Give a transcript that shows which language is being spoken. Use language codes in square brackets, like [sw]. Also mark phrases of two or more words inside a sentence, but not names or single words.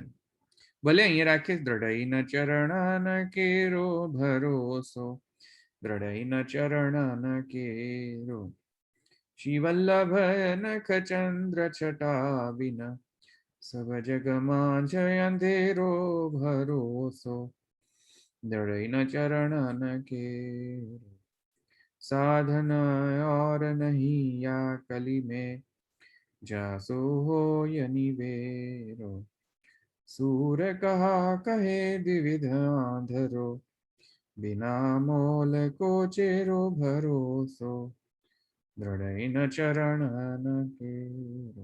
[gu] ભલે અહીંયા રાખીએ. [bra] द्रढई न चरण केरो भरोसो, द्रढई न चरण केरो, शिवल्लभ नख चंद्र छटा विन, सब जगमां जय अंधेरो भरोसो, द्रढई न चरण केरो, साधन और नहीं या कली में, जासो हो यनिवेरो, सूर कहा कहे द्विविधा धरो, बिना मोल को चेरो भरोसो, दृढ़ न चरण केरो.